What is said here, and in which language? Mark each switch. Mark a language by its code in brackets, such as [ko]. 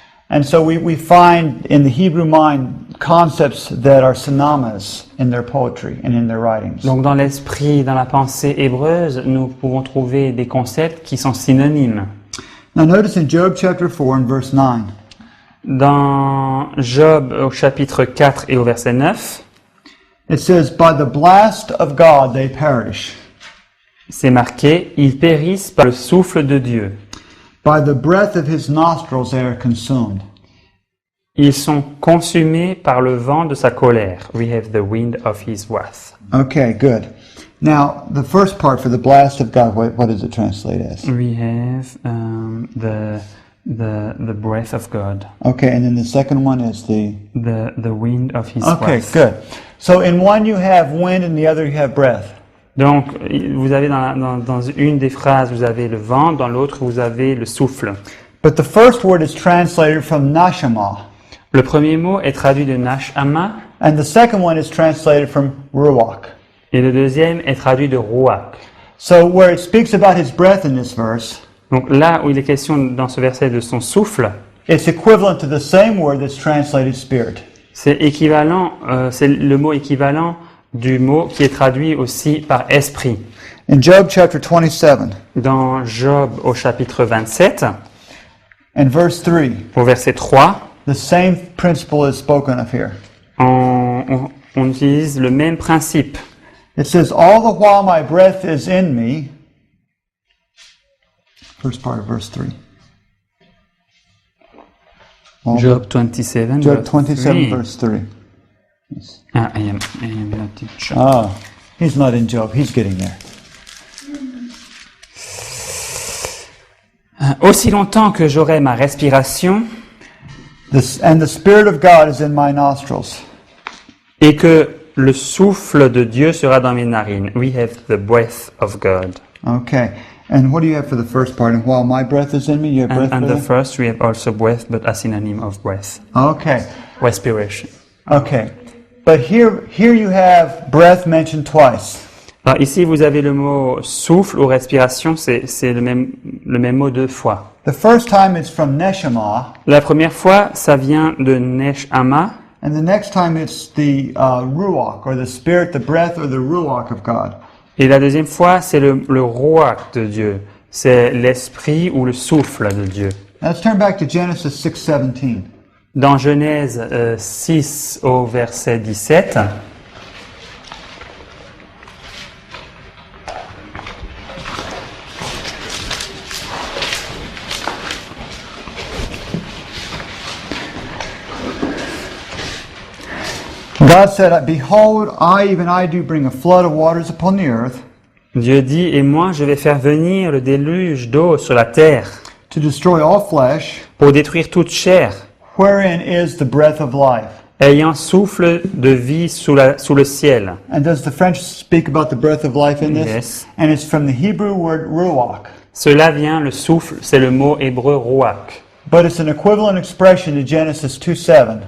[en] And so we find in the Hebrew mind concepts that are synonymous in their poetry and in their writings. [fr] Donc dans l'esprit, dans la pensée hébreuse, nous pouvons trouver des concepts qui sont synonymes. [en] Now notice in Job chapter 4 and verse 9, [fr] Dans Job au chapitre 4 et au verset 9, [en] it says, "By the blast of God they perish. [fr] c'est marqué « Ils périssent par le souffle de Dieu. [en] By the breath of his nostrils they are consumed." [fr] Ils sont consumés par le vent de sa colère. [en] We have the wind of his wrath. Okay, good. Now, the first part for the blast of God, what does it translate as? We have the breath of God. Okay, and then the second one is the... The wind of his Okay, wrath. good. So in one you have wind and the other you have breath. [fr] Donc, vous avez dans une des phrases, vous avez le vent, dans l'autre, vous avez le souffle. [en] But the first word is translated from nashama, [fr] Le premier mot est traduit de nashama, [en] and the second one is translated from ruach. [fr] et le deuxième est traduit de ruach. [en] So where it speaks about his breath in this verse, [fr] Donc là où il est question dans ce verset de son souffle, [en] it's equivalent to the same word that's translated spirit. [fr] c'est équivalent, c'est le mot équivalent du mot qui est traduit aussi par esprit. [en] In Job chapter 27 [fr] Dans Job au chapitre 27, [en] and verse 3, [fr] au verset 3, [en] the same principle is spoken of here. [fr] on utilise le même principe. [en] It says, "All the while my breath is in me." First part of verse 3. Job 27, Job 27 3. verse 3. Ah, I am not in Job. Ah, he's not in Job. He's getting there. [fr] Aussi longtemps que j'aurai ma respiration [en] and the Spirit of God is in my nostrils. [fr] et que le souffle de Dieu sera dans mes narines. [en] We have the breath of God. Okay. And what do you have for the first part? And while my breath is in me, you have breath And in the me? first, we have also breath, but a synonym of breath. Okay. Respiration. Okay. But here you have breath mentioned twice. [fr] Alors ici, vous avez le mot souffle ou respiration, c'est le même mot deux fois. [en] The first time it's from neshama, [fr] La première fois, ça vient de neshama, [en] and the next time it's the ruach, or the spirit, the breath, or the ruach of God. [fr] et la deuxième fois, c'est le ruach de Dieu. C'est l'esprit ou le souffle de Dieu. [en] Now let's turn back to Genesis 6:17. [fr] Dans Genèse 6 au verset 17, [en] God said, "Behold, even I do bring a flood of waters upon the earth [fr] Dieu dit, « Et moi, je vais faire venir le déluge d'eau sur la terre [en] to destroy all flesh, [fr] pour détruire toute chair, [en] wherein is the breath of life." [fr] ayant souffle de vie sous le ciel. » [en] And does the French speak about the breath of life in this? Yes. And it's from the Hebrew word ruach. [fr] Cela vient, le souffle, c'est le mot hébreu ruach. [en] But it's an equivalent expression to Genesis 2:7.